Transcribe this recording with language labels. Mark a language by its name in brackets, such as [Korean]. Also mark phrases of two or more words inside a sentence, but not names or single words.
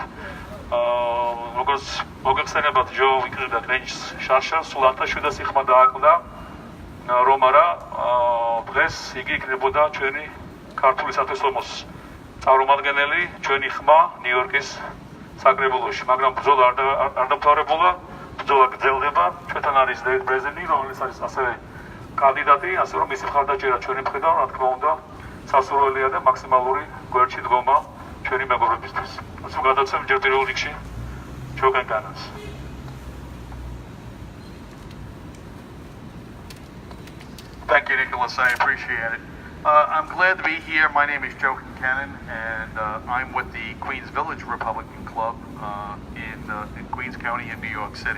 [Georgian] როგორც მოგეხსენებათ, ჯო ვიკრიბდა კრენჩს შარშა, სულ 1700 ხმა დააკლდა, რომ არა დღეს იგი იქნებოდა ჩვენი ქართული სათვისტომოს წარმომადგენელი, ჩვენი ხმა ნიუ-იორკის საკრებულოში, მაგრამ ბრძოლა არ დამთავრებულა, ბრძოლა გრძელდება. ჩვენთან არის დევიდ ბრეზენი, რომელიც არის ასევე კანდიდატი, ასე რომ მისი მხარდაჭერა ჩვენი მხრიდან, რა თქმა უნდა, სასურველია და მაქსიმალური გვერდში დგომა ჩვენი მეგობრებისთვის. ასე გადავცემ ჯერ პირველ რიგში ჯონ კენკანანს. [English] Thank you, Nicholas. I appreciate it. I'm glad to be here. My name is Joe Kincannon, and I'm with the Queens Village Republican Club in Queens County in New York City.